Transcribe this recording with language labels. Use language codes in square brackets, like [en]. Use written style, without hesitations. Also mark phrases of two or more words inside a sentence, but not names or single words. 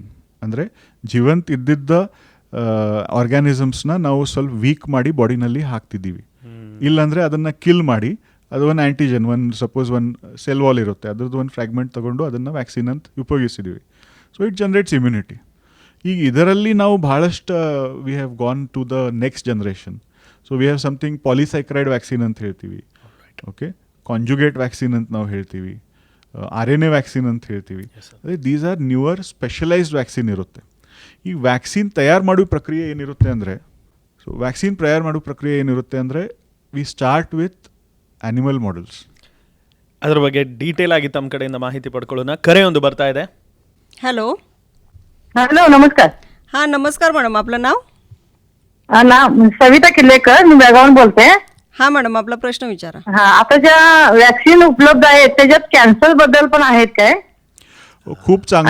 [kn] ಅಂದರೆ ಜೀವಂತ ಇದ್ದಿದ್ದ ಆರ್ಗ್ಯಾನಿಸಮ್ಸ್ನ ನಾವು ಸ್ವಲ್ಪ ವೀಕ್ ಮಾಡಿ ಬಾಡಿನಲ್ಲಿ ಹಾಕ್ತಿದ್ದೀವಿ. ಇಲ್ಲಾಂದರೆ ಅದನ್ನು ಕಿಲ್ ಮಾಡಿ, ಅದು ಒಂದು ಆ್ಯಂಟಿಜನ್, ಸಪೋಸ್ ಒಂದು [en] cell wall [kn] ಇರುತ್ತೆ, ಅದ್ರದ್ದು ಒಂದು ಫ್ರ್ಯಾಗ್ಮೆಂಟ್ ತೊಗೊಂಡು ಅದನ್ನು ವ್ಯಾಕ್ಸಿನ್ ಅಂತ ಉಪಯೋಗಿಸಿದ್ದೀವಿ. [en] So it generates immunity. [kn] ಈಗ ಇದರಲ್ಲಿ ನಾವು ಭಾಳಷ್ಟು [en] we have gone to the next generation. So we have something polysaccharide vaccine [kn] ಅಂತ ಹೇಳ್ತೀವಿ, ಓಕೆ, [en] conjugate vaccine [kn] ಅಂತ ನಾವು ಹೇಳ್ತೀವಿ, [en] RNA vaccine [kn] ಅಂತ ಹೇಳ್ತೀವಿ. ಅದೇ [en] these are newer specialized vaccine [kn] ಇರುತ್ತೆ. ಈ ವ್ಯಾಕ್ಸಿನ್ ತಯಾರು ಮಾಡೋ ಪ್ರಕ್ರಿಯೆ ಏನಿರುತ್ತೆ ಅಂದರೆ, [en] we start with animal models. [kn] ಅದ್ರ ಬಗ್ಗೆ ಡೀಟೇಲ್ ಆಗಿ ತಮ್ಮ ಕಡೆಯಿಂದ ಮಾಹಿತಿ ಪಡ್ಕೊಳ್ಳೋಣ. ಕರೆ ಒಂದು ಬರ್ತಾ ಇದೆ. [mr] हॅलो हॅलो, नमस्कार. हां नमस्कार मॅडम, आपलं नाव? सविता किल्लेकर, मी बेळगावून बोलते. हां मॅडम, आपला प्रश्न विचारा. हा, आता ज्या वॅक्सिन उपलब्ध आहेत त्याच्यात कॅन्सर बद्दल पण आहेत काय? खूप चांगला